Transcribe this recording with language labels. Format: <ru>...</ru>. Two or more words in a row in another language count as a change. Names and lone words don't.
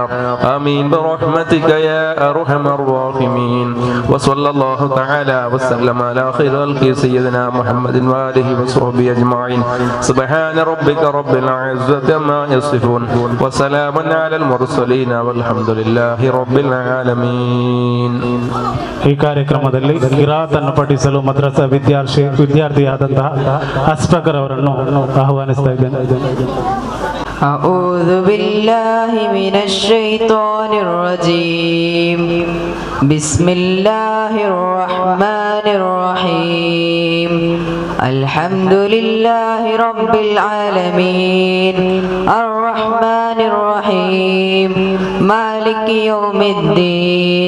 <ar>آمين برحمتك يا أرحم الراحمين. وصلى الله تعالى وسلم على خير خلق سيدنا محمد وآله وصحبه أجمعين. سبحان ربك رب العزة عما يصفون وسلام على المرسلين والحمد لله رب العالمين.</ar> <kn>ಈ ಕಾರ್ಯಕ್ರಮದಲ್ಲಿ ಕಿರಾತ್ ಅನ್ನು ಪಠಿಸಲು ಮದ್ರಸಾ ವಿದ್ಯಾರ್ಥಿಯಾದಂತಹ ಅಸ್ಫಕರ್ ಅವರನ್ನು ಆಹ್ವಾನಿಸ್ತಾ ಇದ್ದೇನೆ.</kn> <ar>أعوذ بالله من الشيطان الرجيم. بسم الله الرحمن الرحيم. الحمد لله رب العالمين الرحمن الرحيم مالك يوم الدين.</ar>